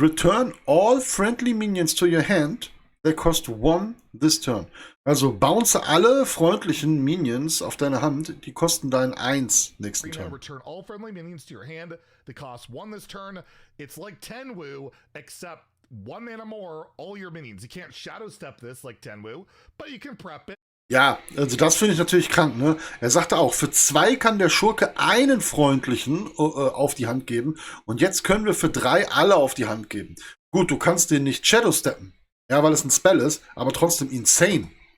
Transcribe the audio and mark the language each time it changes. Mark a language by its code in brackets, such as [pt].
[en] Return all friendly minions to your hand. They cost 1 this turn. [de] Also bounce alle freundlichen Minions auf deine Hand, die kosten dein 1 nächsten Turn. [en] Return all friendly minions to your hand. They cost 1 this turn. It's like Tenwu, except 1 mana more, all your minions. You can't shadow step this like Tenwu, but you can prep it. [de] Ja, also das finde ich natürlich krank, ne? Er sagte auch, für 2 kann der Schurke einen freundlichen auf die Hand geben und jetzt können wir für 3 alle auf die Hand geben. Gut, du kannst den nicht shadow steppen. Ja, weil es ein Spell ist, aber trotzdem insane.